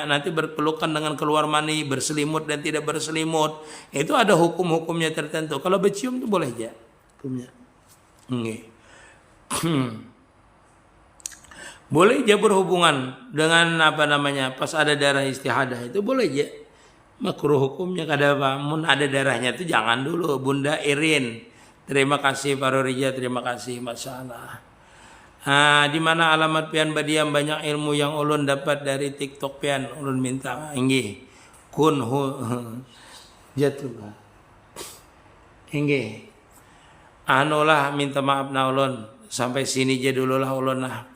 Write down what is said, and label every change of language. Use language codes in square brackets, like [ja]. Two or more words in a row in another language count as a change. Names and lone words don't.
[bjn] Nanti berpelukan dengan keluar mani, berselimut dan tidak berselimut, itu ada hukum-hukumnya tertentu. Kalau bercium itu boleh aja hukumnya. Boleh aja berhubungan dengan apa namanya, pas ada darah istihadah itu boleh aja. Makruh hukumnya kada apa. Mun ada darahnya itu jangan dulu. Bunda Irin, terima kasih Pak Rorija, terima kasih, [ar] Masya Allah. [bjn] Di mana alamat pian badiam banyak ilmu yang ulun dapat dari TikTok pian, ulun minta inggih kun jatuh inggih lah minta maaf na ulun sampai sini aja dulu lah ulun lah.